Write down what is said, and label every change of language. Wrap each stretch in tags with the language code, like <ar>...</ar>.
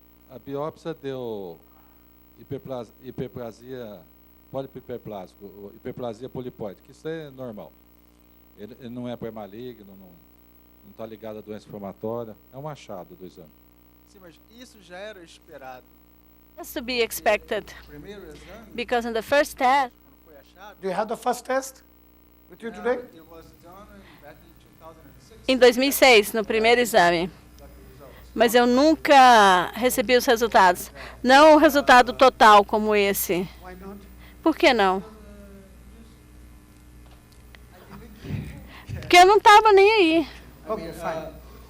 <pt>A biópsia deu hiperplasia, pólipo hiperplásico, hiperplasia polipóide, que isso é normal. Ele não é pré-maligno, não está ligado à doença inflamatória. É um achado do exame. Sim, mas isso já era esperado.</pt> <en>Has to be expected. Because in the first test. Do you have the first test with you today? It was done back in 2006.</en> <pt>Em 2006, no primeiro exame. Mas eu nunca recebi os resultados. Não o resultado total como esse. Por que não? Porque eu não estava nem aí.</pt> <en>Okay, fine.</en>